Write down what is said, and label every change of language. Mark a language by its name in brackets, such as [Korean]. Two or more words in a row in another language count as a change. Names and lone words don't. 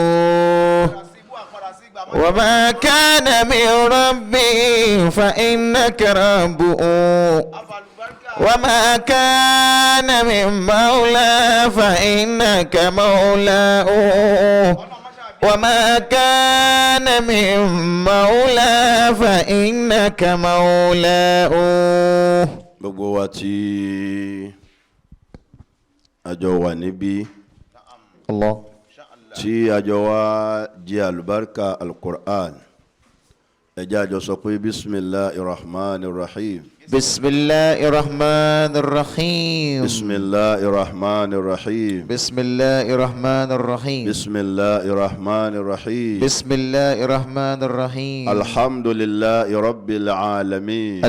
[Arabic] وما كان من ربي فإنك ربه وما كان من مولى فإنك مولاه وما كان من مولى فإنك مولاه. [Yoruba] gbogbo wa tí a jọ wà níbí Allah tí a jọ wá jẹ àlùbáríkà al-Qur'an ẹ jẹ́ a jọ sọ pé [Arabic] بسم الله الرحمن الرحيم. بسم الله الرحمن الرحيم. بسم الله الرحمن الرحيم. بسم الله الرحمن الرحيم. بسم الله الرحمن الرحيم. بسم الله الرحمن الرحيم. الحمد لله رب العالمين.